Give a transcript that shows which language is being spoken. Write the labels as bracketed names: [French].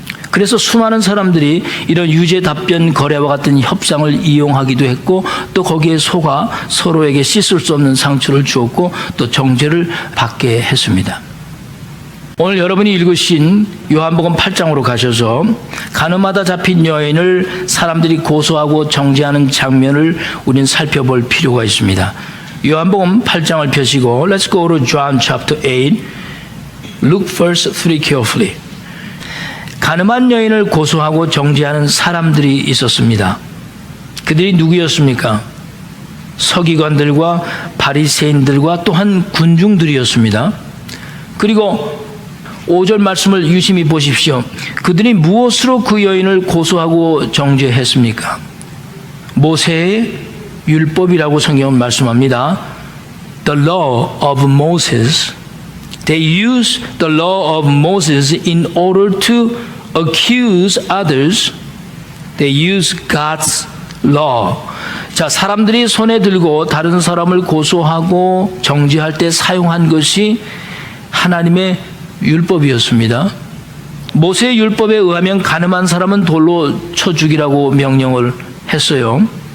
[Korean] 그래서 수많은 사람들이 이런 유죄 답변 거래와 같은 협상을 이용하기도 했고 또 거기에 속아 서로에게 씻을 수 없는 상처를 주었고 또 정죄를 받게 했습니다. 오늘 여러분이 읽으신 요한복음 8장으로 가셔서 가늠하다 잡힌 여인을 사람들이 고소하고 정죄하는 장면을 우리는 살펴볼 필요가 있습니다. 요한복음 8장을 펴시고 [English] Let's go to John chapter 8. Look verse 3 carefully. [Korean] 가늠한 여인을 고소하고 정죄하는 사람들이 있었습니다. 그들이 누구였습니까? 서기관들과 바리새인들과 또한 군중들이었습니다. 그리고 5절 말씀을 유심히 보십시오. 그들이 무엇으로 그 여인을 고소하고 정죄했습니까? 모세의 율법이라고 성경은 말씀합니다. [English] The law of Moses. They use the law of Moses in order to accuse others. They use God's law. [Korean] 자, 사람들이 손에 들고 다른 사람을 고소하고 정죄할 때 사용한 것이 하나님의 율법이었습니다. 모세의 율법에 의하면 가늠한 사람은 돌로 쳐 죽이라고 명령을 했어요.